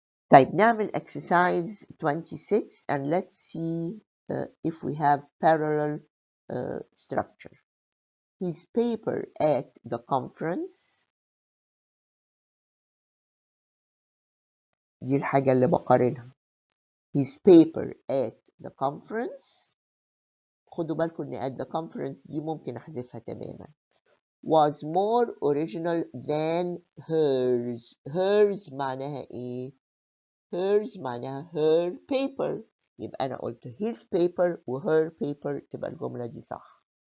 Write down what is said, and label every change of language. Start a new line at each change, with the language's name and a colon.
Arabic: طيب نعمل
English: exercise 26 and let's see if we have parallel structure. His paper at the conference.
Arabic: دي الحاجة اللي بقارنها.
English: His paper at the conference.
Arabic: خدوا بالكم إن
English: at the conference
Arabic: دي ممكن أحذفها تماما.
English: Was more original than hers. hers
Arabic: معناها إيه؟
English: hers
Arabic: معناها
English: her paper.
Arabic: يبقى أنا قلت
English: his paper
Arabic: و
English: her paper
Arabic: تبقى الجملة دي صح.